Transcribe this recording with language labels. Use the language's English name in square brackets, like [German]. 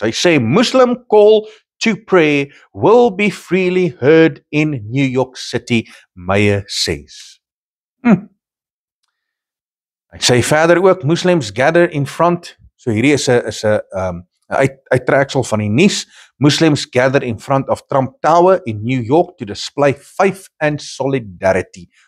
[Afrikaans] Hy sê, [English] Muslim call to prayer will be freely heard in New York City, Mayor says. [Afrikaans] Hy sê verder ook, [English] Muslims gather in front, [Afrikaans] so hierdie is 'n uittreksel van die nuus. [English] Muslims gather in front of Trump Tower in New York to display faith and solidarity.